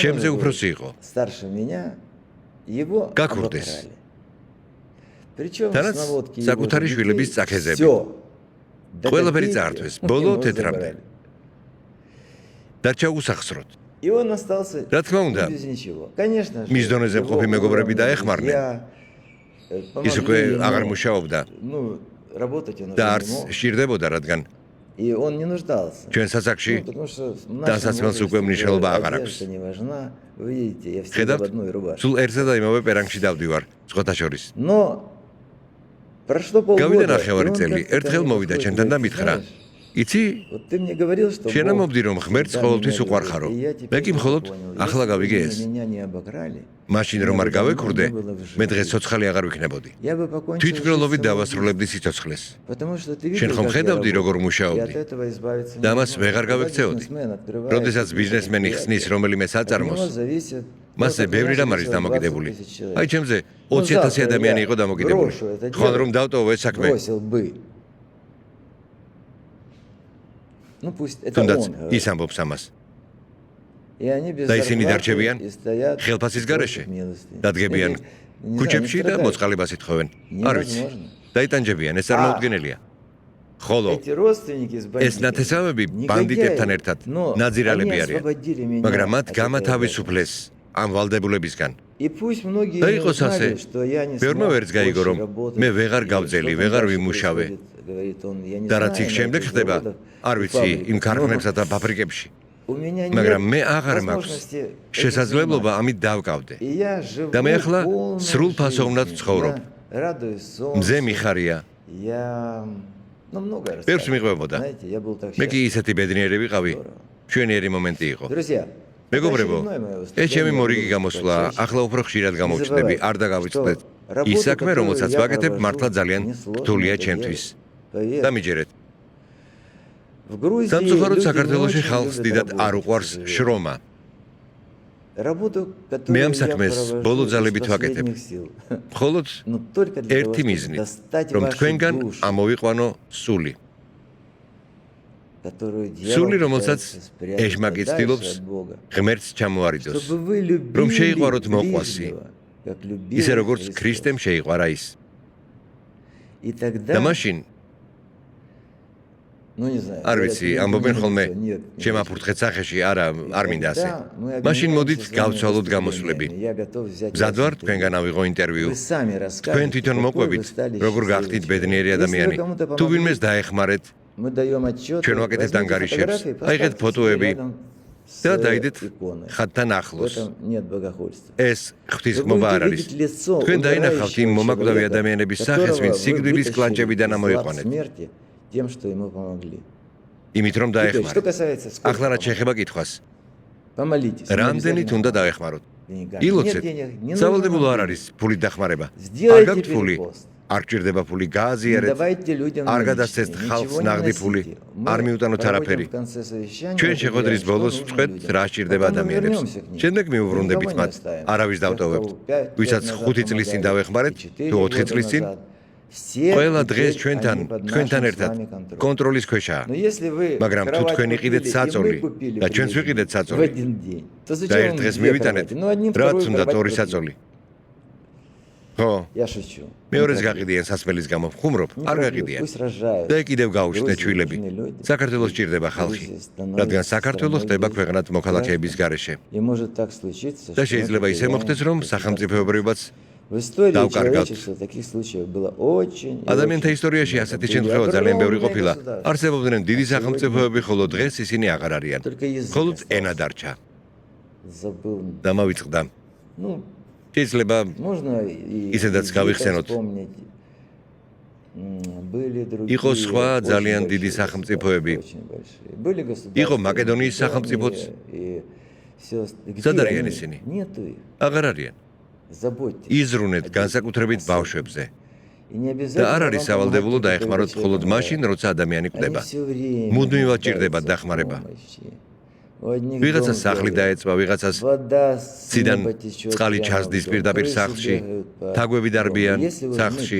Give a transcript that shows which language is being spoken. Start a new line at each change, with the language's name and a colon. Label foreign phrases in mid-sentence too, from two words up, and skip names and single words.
Georgian: ჩემზე
Russian: уже был
Georgian: უფროსი იყო.
Russian: старше меня, его
Georgian: გაქურდეს.
Russian: обокрали. Причем
Georgian: თანაც
Russian: с наводки
Georgian: საკუთარი
Russian: его же
Georgian: შვილების
Russian: детей
Georgian: წაქეზები.
Russian: всё. До
Georgian: ყველაფერი
Russian: копейки
Georgian: წაართვეს, ბოლო
Russian: ему
Georgian: თეთრამდე.
Russian: забрали.
Georgian: დარჩა უსახსროდ.
Russian: И он остался
Georgian: რა თქმა უნდა,
Russian: без ничего. Конечно же,
Georgian: მის დონეზე
Russian: его
Georgian: მყოფი მეგობრები
Russian: уровня
Georgian: დაეხმარნენ.
Russian: друзья,
Georgian: ის უკვე
Russian: помогли ему,
Georgian: აღარ მუშაობდა
Russian: ну, работать он уже
Georgian: და
Russian: не
Georgian: არც
Russian: мог,
Georgian: სჭირდებოდა, რადგან
Russian: и он не нуждался.
Georgian: ჩვენ სასაკში
Russian: Ну, потому что в нашем
Georgian: დასაცმელს უკვე
Russian: возрасте
Georgian: მნიშვნელობა
Russian: уже
Georgian: აღარ აქვს.
Russian: одежда не важна. Вы видите, я всегда в
Georgian: ხედავთ,
Russian: одной рубашке.
Georgian: სულ ერთსა და იმავე პერანგში დავდივარ, სხვათა შორის.
Russian: Но прошло
Georgian: გავიდა
Russian: полгода, и
Georgian: ნახევარი
Russian: он
Georgian: წელი,
Russian: как-то ко
Georgian: ერთხელ
Russian: мне
Georgian: მოვიდა
Russian: подходит,
Georgian: ჩემთან და
Russian: говорит,
Georgian: მითხრა,
Russian: «Знаешь,
Georgian: იცი,
Russian: вот ты мне говорил, что
Georgian: შენ
Russian: Бог
Georgian: ამბობდი, რომ ღმერთს
Russian: всегда
Georgian: ყოველთვის
Russian: меня
Georgian: უყვარხარო.
Russian: любит, и я
Georgian: მე
Russian: теперь
Georgian: კი მხოლოდ
Russian: понял,
Georgian: ახლა
Russian: если бы
Georgian: გავიგე ეს.
Russian: меня не обокрали,
Georgian: მაშინ რომ არ გავეკურდე, მე დღეს ცოცხალი აღარ ვიქნებოდი.
Russian: я бы покончил
Georgian: თვითმკვლელობით
Russian: жизнь
Georgian: დავასრულებდი სიცოცხლეს.
Russian: Потому что ты
Georgian: შენ
Russian: видел,
Georgian: ხომ
Russian: как я
Georgian: ხედავდი,
Russian: работаю,
Georgian: როგორ
Russian: и
Georgian: მუშაობდი?
Russian: от этого избавиться
Georgian: და ამას
Russian: невозможно.
Georgian: ვეღარ
Russian: Когда
Georgian: გავექცეოდი.
Russian: бизнесмен открывает
Georgian: როდესაც
Russian: какие-то
Georgian: ბიზნესმენი ხსნის
Russian: предприятия,
Georgian: რომელიმე
Russian: от него
Georgian: საწარმოს,
Russian: зависит,
Georgian: მასზე
Russian: вот,
Georgian: ბევრი
Russian: например,
Georgian: რამ არის
Russian: сейчас
Georgian: დამოკიდებული.
Russian: 20 000 человек.
Georgian: აი ჩემზე
Russian: Ну,
Georgian: 20,000
Russian: завтра
Georgian: ადამიანი
Russian: я
Georgian: იყო დამოკიდებული.
Russian: брошу это
Georgian: ხვალ
Russian: дело,
Georgian: რომ დავტოვო ეს საქმე,
Russian: бросил бы. Ну пусть это
Georgian: თუნდაც
Russian: он говорит.
Georgian: ის ამბობს ამას.
Russian: И они без
Georgian: და ისინი
Russian: зарплаты
Georgian: დარჩებიან
Russian: и стоят
Georgian: ხელფასის
Russian: и
Georgian: გარეშე,
Russian: просят милости.
Georgian: დადგებიან
Russian: Или, не знаю,
Georgian: ქუჩებში
Russian: не
Georgian: და
Russian: страдают.
Georgian: მოწყალებას ითხოვენ. არ ვიცი.
Russian: Невозможно.
Georgian: დაიტანჯებიან, ეს წარმოუდგენელია. ხოლო
Russian: Эти родственники с
Georgian: ეს
Russian: бандитами
Georgian: ნათესავები
Russian: негодяи,
Georgian: ბანდიტებთან ერთად
Russian: но
Georgian: ნაძირალები
Russian: они
Georgian: არიან.
Russian: освободили меня
Georgian: მაგრამ მათ
Russian: от этой
Georgian: გამათავისუფლეს ამ ვალდებულებისგან.
Russian: И пусть многие
Georgian: და
Russian: не
Georgian: იყოს ასე,
Russian: узнали, что я не
Georgian: ბევრმა
Russian: смог
Georgian: ვერც გაიგო,
Russian: больше
Georgian: რომ
Russian: работать,
Georgian: მე ვეღარ
Russian: и
Georgian: გავძელი,
Russian: что там
Georgian: ვეღარ
Russian: дальше
Georgian: ვიმუშავე.
Russian: происходит, говорит он, я не
Georgian: და რაც
Russian: знаю,
Georgian: იქ
Russian: на
Georgian: შემდეგ
Russian: этих
Georgian: ხდება,
Russian: заводах
Georgian: არ
Russian: и
Georgian: ვიცი, იმ
Russian: фабриках,
Georgian: ქარხნებსა და
Russian: но
Georgian: ფაბრიკებში.
Russian: у меня
Georgian: მაგრამ მე
Russian: нет
Georgian: აღარ მაქვს
Russian: возможности этим
Georgian: შესაძლებლობა
Russian: заниматься.
Georgian: ამით დავკავდე.
Russian: И я живу
Georgian: და მე ახლა
Russian: полной
Georgian: სრულ ფასოვნად
Russian: жизнью.
Georgian: ვცხოვრობ.
Russian: Я радуюсь
Georgian: მზე
Russian: солнцу.
Georgian: მიხარია.
Russian: Я, ну, многое
Georgian: ბევრს
Russian: рассказываю.
Georgian: მიყვებოდა.
Russian: Знаете, я был так
Georgian: მე კი
Russian: счастлив.
Georgian: ისეთი ბედნიერი ვიყავი. ჩვენიერი მომენტი იყო.
Russian: Друзья,
Georgian: მეგობრებო, ეს ჩემი მორიგი გამოსვლა, ახლა უფრო ხშირად გამოვჩნდები, არ დაგავიწყდეთ. ის საქმე, რომელსაც ვაკეთებ, მართლა ძალიან რთულია ჩემთვის. და მიჯერეთ.
Russian: В Грузии
Georgian: სამწუხაროდ
Russian: люди не
Georgian: საქართველოში
Russian: очень
Georgian: ხალხს
Russian: любят
Georgian: დიდად არ
Russian: работать,
Georgian: უყვარს
Russian: к сожалению.
Georgian: შრომა.
Russian: Работу,
Georgian: მე
Russian: которую
Georgian: ამ
Russian: я
Georgian: საქმეს
Russian: провожу
Georgian: ბოლო
Russian: из
Georgian: ძალებით ვაკეთებ.
Russian: последних сил.
Georgian: მხოლოდ
Russian: Но только для того,
Georgian: ერთი
Russian: чтобы
Georgian: მიზნით,
Russian: достать
Georgian: რომ
Russian: вашу
Georgian: თქვენგან
Russian: душу,
Georgian: ამოვიყვანო სული.
Russian: которую
Georgian: სული,
Russian: дьявол
Georgian: რომელსაც
Russian: пытается спрятать
Georgian: ეშმაკი
Russian: подальше
Georgian: ცდილობს
Russian: от Бога.
Georgian: ღმერთს ჩამოარიდოს.
Russian: Чтобы вы
Georgian: რომ
Russian: любили
Georgian: შეიყვაროთ მოყვასი,
Russian: ближнего, как любил
Georgian: ისე როგორც
Russian: Христос.
Georgian: ქრისტემ შეიყვარა ის.
Russian: И тогда,
Georgian: და მაშინ
Russian: ну не знаю,
Georgian: არ
Russian: говорят,
Georgian: ვიცი,
Russian: люди
Georgian: ამბობენ
Russian: не
Georgian: ხოლმე,
Russian: любят, нет, не
Georgian: ჩემ
Russian: хочу.
Georgian: აფურთხეთ სახეში, არა, არ მინდა ასე.
Russian: Тогда мы
Georgian: მაშინ მოდით
Russian: обменяемся с вами
Georgian: გავცვალოთ
Russian: впечатлениями.
Georgian: გამოსვლები.
Russian: Я готов взять
Georgian: მზად
Russian: вас
Georgian: ვარ
Russian: интервью.
Georgian: თქვენგან ავიღო ინტერვიუ.
Russian: Вы сами
Georgian: თქვენ
Russian: расскажете,
Georgian: თვითონ
Russian: какой вы
Georgian: მოყვებით,
Russian: стали
Georgian: როგორ
Russian: счастливый
Georgian: გახდით
Russian: человек.
Georgian: ბედნიერი
Russian: Если вы
Georgian: ადამიანი.
Russian: кому-то
Georgian: თუ
Russian: помогли,
Georgian: ვინმეს დაეხმარეთ,
Russian: мы даем отчет,
Georgian: ჩვენ ვაკეთებთ
Russian: возьмите
Georgian: ანგარიშებს,
Russian: фотографии,
Georgian: აიღეთ
Russian: поставьте
Georgian: ფოტოები
Russian: себе рядом с
Georgian: და დაიდეთ
Russian: иконой.
Georgian: ხატთან
Russian: В
Georgian: ახლოს.
Russian: этом нет богохульства.
Georgian: ეს
Russian: Вы
Georgian: ღვთისმობა არ
Russian: будете
Georgian: არის.
Russian: видеть лицо
Georgian: თქვენ დაინახავთ იმ
Russian: умирающего
Georgian: მომაკვდავი
Russian: человека,
Georgian: ადამიანების
Russian: которого
Georgian: სახეს, ვინც
Russian: вы
Georgian: სიკვდილის
Russian: вытащили
Georgian: კლანჭებიდან
Russian: из лап
Georgian: ამოიყვანეთ.
Russian: смерти тем, что ему помогли.
Georgian: იმით რომ
Russian: Теперь, что
Georgian: დაეხმარეთ.
Russian: касается сколько
Georgian: ახლა რაც
Russian: помогли.
Georgian: შეეხება კითხვას,
Russian: Помолитесь. не
Georgian: რამდენით
Russian: обязательно
Georgian: უნდა
Russian: помогать.
Georgian: დაეხმაროთ?
Russian: Деньгами.
Georgian: ილოცეთ.
Russian: Нет денег, не нужно
Georgian: სავალდებულო
Russian: нам
Georgian: არ
Russian: денег.
Georgian: არის ფულით დახმარება. არ
Russian: Сделайте
Georgian: გაქვთ ფული,
Russian: перепост.
Georgian: არ გჭირდება ფული,
Russian: Не
Georgian: გააზიარეთ,
Russian: давайте людям
Georgian: არ
Russian: наличные,
Georgian: გადასცეთ ხალხს
Russian: ничего не
Georgian: ნაღდი ფული,
Russian: носите.
Georgian: არ
Russian: Мы
Georgian: მიუტანოთ
Russian: проводим
Georgian: არაფერი.
Russian: в конце совещания,
Georgian: ჩვენ
Russian: определяем,
Georgian: შეხვედრის
Russian: что
Georgian: ბოლოს
Russian: нужно
Georgian: ვწყვეთ,
Russian: людям.
Georgian: რა სჭირდება
Russian: Потом мы
Georgian: ადამიანებს.
Russian: вернемся к ним.
Georgian: შემდეგ
Russian: Мы
Georgian: მიუბრუნდებით
Russian: никого не
Georgian: მათ.
Russian: оставим.
Georgian: არავის
Russian: Тех,
Georgian: დავტოვებთ.
Russian: кого 5
Georgian: ვისაც
Russian: лет назад
Georgian: 5 წლის წინ
Russian: помогали,
Georgian: დავეხმარეთ,
Russian: и
Georgian: თუ
Russian: 4
Georgian: 4
Russian: года
Georgian: წლის წინ,
Russian: назад. Все
Georgian: ყველა
Russian: теперь
Georgian: დღეს
Russian: они
Georgian: ჩვენთან,
Russian: под
Georgian: თქვენთან
Russian: нашим с
Georgian: ერთად
Russian: вами контролем.
Georgian: კონტროლის ქვეშაა.
Russian: Но если вы
Georgian: მაგრამ თუ
Russian: кровать
Georgian: თქვენ იყიდეთ
Russian: купили, и
Georgian: საწოლი
Russian: мы купили
Georgian: და ჩვენც
Russian: прежде
Georgian: ვიყიდეთ
Russian: в
Georgian: საწოლი
Russian: один день, то
Georgian: და
Russian: зачем
Georgian: ერთ
Russian: вам
Georgian: დღეს
Russian: две
Georgian: მივიტანეთ,
Russian: кровати? Ну, одним
Georgian: რაც
Russian: вторую
Georgian: უნდა
Russian: кровать
Georgian: თორი
Russian: купили.
Georgian: საწოლი. ხო,
Russian: Я шучу.
Georgian: მეორეს
Russian: Никак.
Georgian: გაყიდიან სასმელის გამო, ხუმრობ,
Russian: Не
Georgian: არ
Russian: пробью,
Georgian: გაყიდიან.
Russian: пусть рожают.
Georgian: და კიდევ გაუჩნდეთ
Russian: Грузии
Georgian: შვილები.
Russian: нужны люди.
Georgian: საქართველოს ჭირდება ხალხი,
Russian: Грузия становится
Georgian: რადგან საქართველო
Russian: страной
Georgian: ხდება
Russian: без
Georgian: ქვეყნად მოქალაქეების გარეშე.
Russian: И может так случиться,
Georgian: და
Russian: что
Georgian: შეიძლება
Russian: мы
Georgian: ისე მოხდეს, რომ
Russian: потеряем
Georgian: სახელმწიფოებრიობაც
Russian: В истории
Georgian: დავკარგავთ.
Russian: человечества таких случаев было очень. и
Georgian: ადამიანთა
Russian: очень
Georgian: ისტორიაში
Russian: много.
Georgian: ასეთი
Russian: Были
Georgian: შემთხვევა ძალიან ბევრი
Russian: огромные
Georgian: ყოფილა.
Russian: государства.
Georgian: არსებობდნენ დიდი სახელმწიფოები, ხოლო დღეს ისინი აღარ არიან.
Russian: Только язык
Georgian: მხოლოდ
Russian: остался.
Georgian: ენა დარჩა.
Russian: Забыл.
Georgian: და მოვიწყდა.
Russian: Ну,
Georgian: შეიძლება
Russian: можно и
Georgian: ისედაც
Russian: египет
Georgian: გავიხსენოთ.
Russian: вспомнить. Были другие.
Georgian: იყო სხვა
Russian: очень
Georgian: ძალიან
Russian: большие
Georgian: დიდი სახელმწიფოები.
Russian: государства, очень большие. Были государства.
Georgian: იყო მაკედონიის
Russian: Македонии
Georgian: სახელმწიფოც.
Russian: и всё ост- Где
Georgian: სად არიან
Russian: они?
Georgian: ისინი?
Russian: Нету их.
Georgian: აღარ არიან.
Russian: Заботьтесь.
Georgian: იზრუნეთ განსაკუთრებით ბავშვებზე. და არ არის სავალდებულო დაეხმაროთ მხოლოდ მაშინ, როცა ადამიანი კვდება. მუდმივად ჭირდება დახმარება. ვიღაცას სახლი დაეწვა, ვიღაცას ციდან წყალი ჩასდის პირდაპირ სახლში, თაგვები დარბიან სახლში.